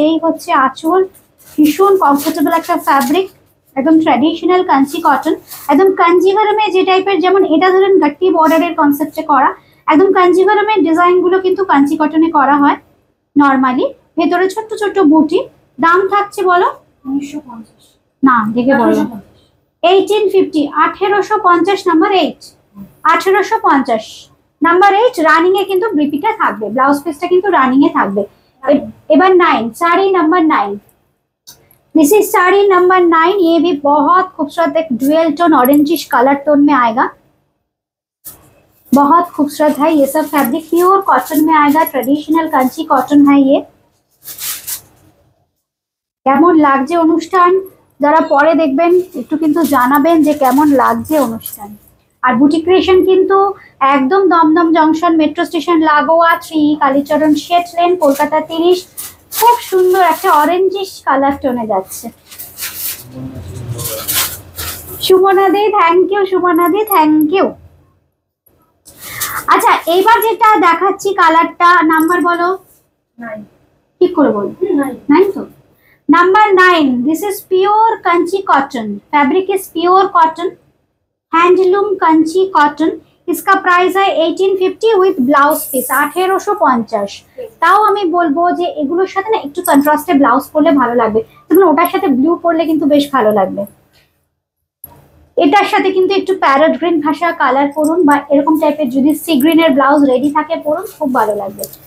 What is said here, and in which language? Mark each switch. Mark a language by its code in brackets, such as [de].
[bn] এই হচ্ছে আঁচল, ভীষণ কমফোর্টেবল একটা ফ্যাব্রিক, একদম ট্র্যাডিশনাল কাঞ্চি কটন, একদম কাঞ্জিভারমে যে টাইপের, যেমন এটা ধরেন গাট্টি বর্ডারের কনসেপ্টে করা, একদম কাঞ্জিভারমের ডিজাইন গুলো কিন্তু কাঞ্চি কটনে করা হয় নর্মালি। ভেতরে ছোট্ট ছোট্ট বুটি। দাম থাকছে বলো? 1950। না দেখে বলো। 1850, 1850 নাম্বার 8, 1850 নাম্বার 8 রানিং এ কিন্তু ব্রিপিটা থাকবে, ব্লাউজ পিসটা কিন্তু রানিং এ থাকবে। এবার 9, [hi] sari number 9, this is sari number 9। ये भी बहुत खूबसूरत एक dual tone orangish colour tone में आएगा, बहुत खूबसूरत है। ये सब फैब्रिक प्योर कॉटन में आएगा, ट्रेडिशनल कांची कॉटन है ये। [bn] কেমন লাগছে অনুষ্ঠান যারা পরে দেখবেন একটু কিন্তু জানাবেন যে কেমন লাগছে অনুষ্ঠান। আর বুটি ক্রিয়েশন কিন্তু একদম দমদম জংশন মেট্রো স্টেশন লাগোয়া 3, কালীচরণ শেট লেন, কলকাতা 30। খুব সুন্দর একটা অরেঞ্জিশ কালার টোনে যাচ্ছে। সুমনা দি thank you, Sumana the thank you. আচ্ছা এইবার যেটা দেখাচ্ছি কালারটা নাম্বার বলো। 9, ঠিক করে বলো। 9 তো। [en] Number 9, this is pure kanchi cotton, fabric is pure cotton, handloom kanchi cotton। [hi] इसका प्राइस है 1850 with ব্লাউজ পিস 1850। [bn] তাও আমি বলবো যে এগুলোর সাথে না একটু কন্ট্রাস্টে ব্লাউজ পরলে ভালো লাগবে, যেমন ওটার সাথে ব্লু পরলে কিন্তু বেশ ভালো লাগবে। এটার সাথে কিন্তু একটু প্যারট গ্রিন ভাষা কালার পরুন, বা এরকম টাইপের যদি সি গ্রিনের ব্লাউজ রেডি থাকে পরুন, খুব ভালো লাগবে।